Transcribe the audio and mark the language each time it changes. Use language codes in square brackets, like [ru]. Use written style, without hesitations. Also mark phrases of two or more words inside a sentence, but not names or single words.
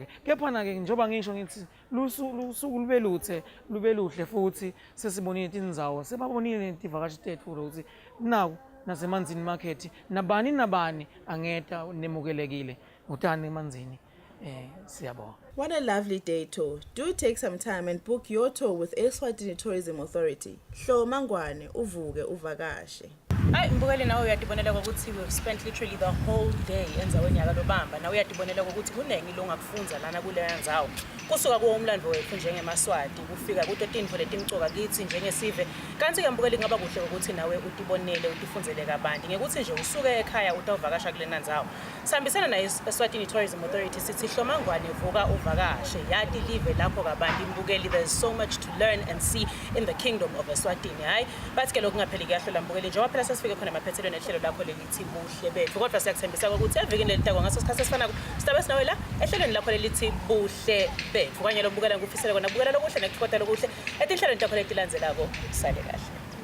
[ss] Kepha ke njengoba ngisho ngithi lusuku lube luhle futhi sesibonile indzawo, sebabonile itivakashi tethu ukuthi naku naseManzini Market nabani angeta nemukelekile utani emanzini. Siyabonga. [en] What a lovely day tour. Do take some time and book your tour with Eswatini Tourism Authority. [ss] Hloma Ngwane uvuke uvakashe. Hayi mbukeli nawe uyadibonela ukuthi [en] we spent literally the whole day [ss] enzaweni yakalobamba. Nawe uyadibonela ukuthi kunengi longakufunza lana kuleyo ndzawo. Kusuka kuwomlando wethu njengeMaswati kufika kutotinfo letimcoka kithi njengesive. Kanti ke mbukeli ngaba kuhle ukuthi nawe utibonele utifunzele kabanti ngekuthi nje usuke ekhaya utawuvakasha kulena ndzawo. Sihambisana na Eswatini Tourism Authority sithi Hloma Ngwane vuka uvakashe. Yati live lapho kabanti mbukeli, [en] there's so much to learn and see in the kingdom of Eswatini. [ss] Hayi bathi ke lokungapheli kuyahlola mbukeli njengoba phela sifike khona emaphethelweni ehlelo lakho lelithi Buhle Betfu. Kodwa siyakuthembisa ukuthi evikini lelitako ngaso isikhathi esifana sitabe sinawe la ehlelweni lakho lelithi Buhle Betfu. Kanye lo mbukela ngufisela kona bukela lokuhle nekuqoda lokuhle etinhlelweni lakho letilandzelako sale kahle.